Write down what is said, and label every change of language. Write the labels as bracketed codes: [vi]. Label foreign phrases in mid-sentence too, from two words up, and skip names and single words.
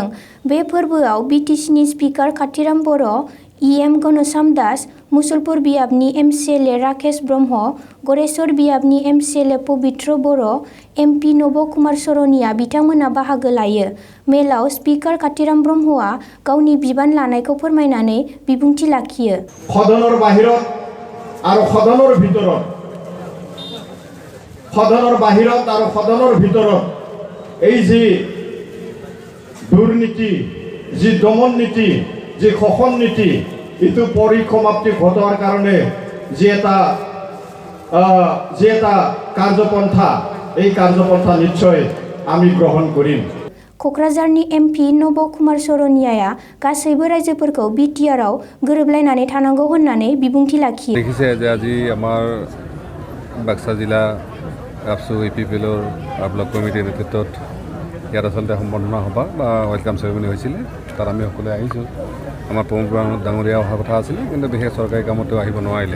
[brx] बे फोरबोआव बिटिसिनि स्पिकार काथिराम बर', इएम घनश्याम दास, मुसलपुर बियाबनि एमसिएलए राकेश ब्रह्म, गरेस्वर बियाबनि एमसिएलए पबित्र बर', एमपि नब कुमार सरनिया बिथांमोना बाहागो लायो। मेलाव स्पिकार काथिराम ब्रह्मआ गावनि बिबान लानायखौ फोरमायनानै बिबुंथि लाखियो। [as] सदনৰ বাহিৰত আৰু সদনৰ ভিতৰত এই যি দুৰ্নীতি, যি দমন নীতি, যি শোষণ নীতি, এইটো পৰিসমাপ্তি ঘটোৱাৰ কাৰণে যি এটা কাৰ্যপন্থা, এই কাৰ্যপন্থা নিশ্চয় আমি গ্ৰহণ কৰিম। [brx] क'क्राझारनि एमपि नब कुमार सरनियाया गासैबो रायजोफोरखौ बिटिआरआव गोरोबलायनानै थानांगौ होननानै बिबुंथि लाखियो। [as] দেখিছে যে আজি আমাৰ বাক্সা জিলা আপচু ইউপিপিএলৰ [en] block committee [as] নেতৃত্বত ইয়াত আচলতে সম্বৰ্ধনা সভা বা [en] welcome ceremony [as] হৈছিলে। তাত আমি সকলোৱে আহিছোঁ। আমাৰ প্ৰমোদ ডাঙৰীয়া অহা কথা আছিলে, কিন্তু বিশেষ চৰকাৰী কামতো আহিব নোৱাৰিলে।